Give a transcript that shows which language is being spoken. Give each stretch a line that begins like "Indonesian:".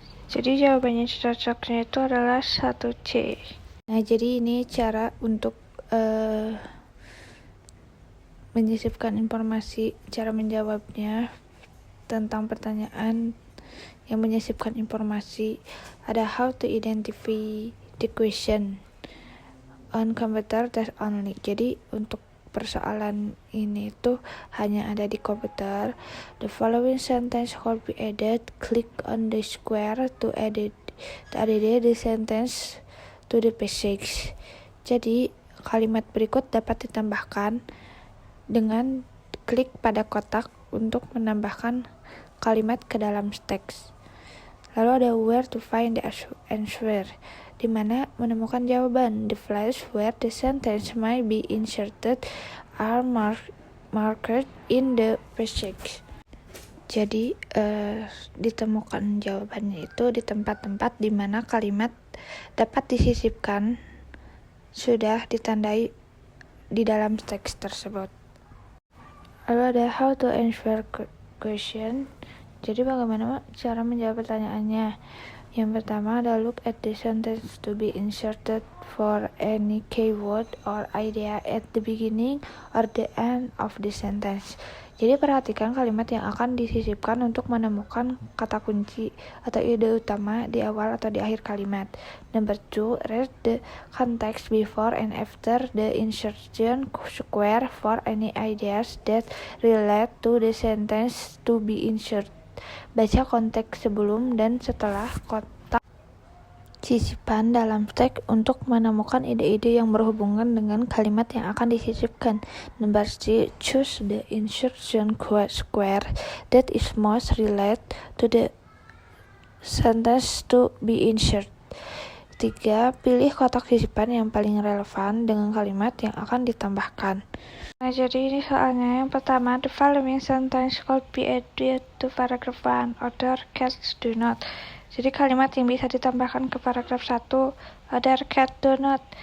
Indonesian: Jadi jawabannya cocoknya itu adalah 1C. Nah, jadi ini cara untuk menyisipkan informasi, cara menjawabnya tentang pertanyaan yang menyisipkan informasi.
English: Ada how to identify the question on computer test only.
Indonesian: Jadi untuk persoalan ini tuh hanya ada di komputer.
English: The following sentence could be added. Click on the square to edit the sentence to the passage.
Indonesian: Jadi kalimat berikut dapat ditambahkan dengan klik pada kotak untuk menambahkan kalimat ke dalam teks. Lalu ada
English: where to find the answer,
Indonesian: di mana menemukan jawaban.
English: The place where the sentence might be inserted are marked in the passage.
Indonesian: Jadi ditemukan jawabannya itu di tempat-tempat di mana kalimat dapat disisipkan sudah ditandai di dalam teks tersebut. Lalu ada
English: how to answer question.
Indonesian: Jadi bagaimana cara menjawab pertanyaannya? Yang pertama ada
English: look at the sentence to be inserted for any keyword or idea at the beginning or the end of the sentence.
Indonesian: Jadi perhatikan kalimat yang akan disisipkan untuk menemukan kata kunci atau ide utama di awal atau di akhir kalimat.
English: Number 2, read the context before and after the insertion square for any ideas that relate to the sentence to be inserted.
Indonesian: Baca konteks sebelum dan setelah kotak sisipan dalam teks untuk menemukan ide-ide yang berhubungan dengan kalimat yang akan disisipkan.
English: Number 3, choose the insertion square that is most related to the sentence to be inserted.
Indonesian: 3, pilih kotak sisipan yang paling relevan dengan kalimat yang akan ditambahkan. Nah, jadi ini soalnya yang pertama,
English: the following sentence could be added to paragraph 1, other cats do not.
Indonesian: Jadi kalimat yang bisa ditambahkan ke paragraf 1,
English: other cats do not.